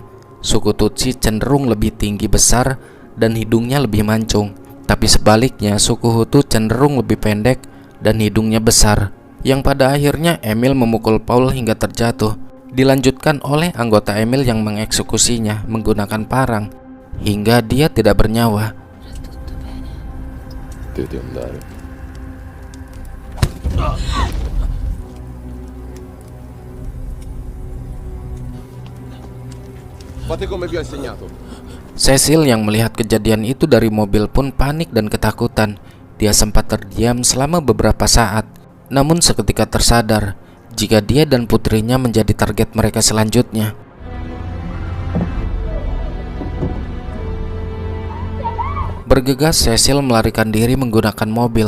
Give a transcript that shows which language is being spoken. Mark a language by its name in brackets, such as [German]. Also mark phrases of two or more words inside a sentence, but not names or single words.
[Indonesian] Suku Tutsi cenderung lebih tinggi besar dan hidungnya lebih mancung. Tapi sebaliknya suku Hutu cenderung lebih pendek dan hidungnya besar. Yang pada akhirnya Emil memukul Paul hingga terjatuh. Dilanjutkan oleh anggota Emil yang mengeksekusinya menggunakan parang hingga dia tidak bernyawa. [Italian] Devi andare. Fate come vi ho insegnato. [Indonesian] Cecil yang melihat kejadian itu dari mobil pun panik dan ketakutan. Dia sempat terdiam selama beberapa saat, namun seketika tersadar jika dia dan putrinya menjadi target mereka selanjutnya. Bergegas Cecil melarikan diri menggunakan mobil.